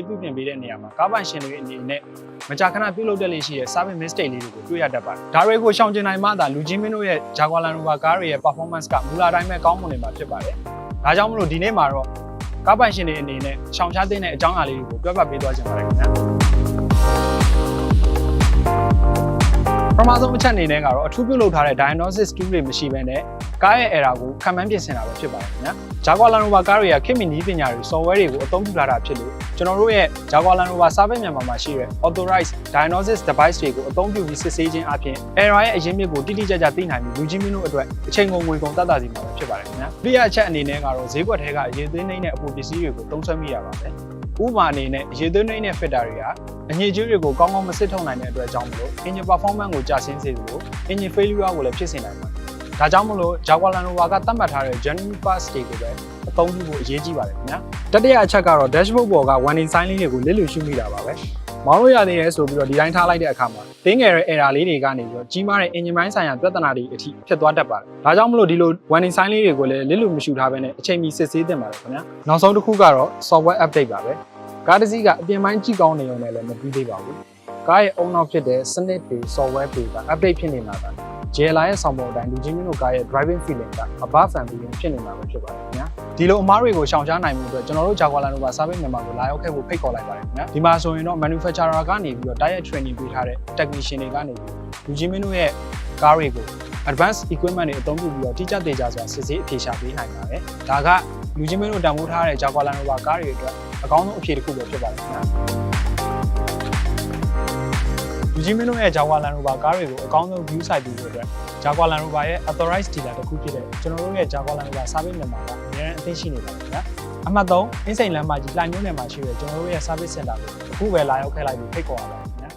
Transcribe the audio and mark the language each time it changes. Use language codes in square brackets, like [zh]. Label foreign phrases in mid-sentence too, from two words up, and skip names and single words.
[my] ပြုပြင်ပေးတဲ့နေရာမှာကားပိုင်ရှင်တွေအနေနဲ့မကြာခဏပြုလုပ်တတ်လေရှိတဲ့ [en] Service Mistake [my] လေးတွေကိုတွေ့ရတတ်ပါတယ်ဒါတွေကိုရှောင်ကျဉ်နိုင်မှသာလူကြီးမင်းတို့ရဲ့ Jaguar Land Rover ကားတွေရဲ့ performance ကမူလာတိုင်းပဲကောင်းမွန်နေမှာဖြစ်ပါတယ်ဒါကြောင့်မလို့ဒီနေ့မှာတော့ကားပိုင်ရှင်တွေအနေနဲ့ရှောင်ရှားတဲ့အကြောင်းအရာလေးတွေကိုပြောပြပေးသွားချင်ပါတယ်ခင်ဗျာပထမဆုံးအချက်အနေနဲ့ကတော့အထူးပြုလုပ်ထားတဲ့ [en] diagnosis tool [my] တွေမရှိဘဲနဲ့ကားရဲ့ error ကိုခံမှန်းပြင်ဆင်တာပဲဖြစ်ပါတယ် ခင်ဗျာ Jaguar Land Rover ကားတွေကခေတ်မီနည်းပညာတွေ software တွေကိုအသုံးပြုလာတာဖြစ်လို့ကျွန်တော်တို့ရဲ့ Jaguar Land Rover Service မြန်မာမှာရှိတဲ့ [en] authorized diagnosis device [my] တွေကိုအသုံးပြုပြီးစစ်ဆေးခြင်းအပြင် error ရဲ့အရင်းမြစ်ကိုတိတိကျကျသိနိုင်ပြီးလူကြီးမင်းတို့အတွက်အချိန်ကုန်ငွေကုန်တတ်တာစီမှာပဲဖြစ်ပါတယ်ခင်ဗျာဒုတိယအချက်အနေနဲ့ကတော့ဈေးကွက်ထဲကအရေးသွင်းနေတဲ့အပူပစ္စည်းတွေကိုသုံးစွဲမိရပါမယ်ဥပမာအနေနဲ့ရေသွင်းနေတဲ့ filter တွေကအငြိကျွေးတွေကိုကောင်းကောင်းမစစ် ထုတ်နိုင်တဲ့အတွက်ကြောင့်မလို့ [en] engine performance [my] ကိုကျဆင်းစေသလို [en] engine failure [my] ကိုလည်းဖြစ်စေနိုင်ပါတယ်။ဒါကြောင့်မလို့ Jaguar Land Rover ကသတ်မှတ်ထားတဲ့ [en] genuine parts [my] တွေကိုပဲအသုံးပြုဖို့အရေးကြီးပါတယ်ခင်ဗျာ။တတိယအချက်ကတော့ dashboard ပေါ်က [en] warning sign [my] လေးတွေကိုလစ်လျူရှုမိတာပါပဲ။မောင်းလို့ရသေးတယ်ဆိုပြီးတော့ဒီတိုင်းထားလိုက်တဲ့အခါမှာတင်းငယ်တဲ့ error လေးတွေ ကနေပြီးတော့ကြီးမားတဲ့ engine ပိုင်းဆိုင်ရာပြဿနာတွေအထိဖြစ်သွားတတ်ပါတယ်။ဒါကြောင့်မလို့ဒီလို [en] warning sign [my] လေးတွေကိုလည်းလစ်လျူမရှုထားဘဲနဲ့အချိန်မီစစ်ဆေးသင့်ပါတယ်ခင်ဗျာ။နောက်ဆုံးတစ်ခုကတော့ [en] software update [my] ပါပဲ။ကားတစ်စီးကအပြင်ပိုင်းကြည့်ကောင်းနေုံနဲ့လည်းမ ပြီးသေးပါဘူး။ကားရဲ့အုံနောက်ဖြစ်တဲ့စနစ်တွေ software တွေက update ဖြစ်နေမှာပါ။ JLR ရဲ့ဆောင်ပုံအတိုင်းလူကြီးမျိုးတို့ကားရဲ့ [en] driving feeling [my] က [en] above and beyond [my] ဖြစ်နေမှာပဲဖြစ်ပါတယ်ခင်ဗျာ။ဒီလိုအမားတွေကိုရှောင်ရှားနိုင်မှုအတွက်ကျွန်တော်တို့ Jaguar Land Rover Service မြန်မာကိုလာရောက်ခဲ့ဖို့ဖိတ်ခေါ်လိုက်ပါတယ်ခင်ဗျာ။ဒီမှာဆိုရင်တော့ manufacturer ကနေပြီးတော့ [en] direct training [my] ပေးထားတဲ့ technician တွေကနေပြီးလူကြီးမျိုးတို့ရဲ့ကားတွေကို [en] advanced equipment [my] တွေအသုံးပြုပြီးတော့တိကျသေချာစွာစစ်ဆေးအဖြေရှာပေးနိုင်ပါတယ်။ဒါကလူကြီးမျိုးတို့တန်ဖိုးထားတဲ့ Jaguar Land Rover ကားတွေအတွက်အကောင်းဆုံးအဖြေတစ်ခုပဲဖြစ်ပါတယ်ခင်ဗျာ။ လူကြီးမင်းတို့ရဲ့ Jaguar Land Rover ကားတွေကိုအကောင်းဆုံး [en] view site [my] ပြီးဖို့အတွက် Jaguar Land Rover ရဲ့ [en] authorized dealer [my] တစ်ခုဖြစ်တဲ့ကျွန်တော်တို့ရဲ့ Jaguar Land Rover Service မြန်မာကအများအသင်းရှိနေပါတယ်ခင်ဗျာအမှတ်3အင်းစိန်လမ်းမကြီးလှိုင်မြို့နယ်မှာရှိတဲ့ကျွန်တော်တို့ရဲ့ [en] service center [my] ကိုအခုပဲလာရောက်ခဲ့လိုက်ပြီးဖိတ်ခေါ်ရပါတယ်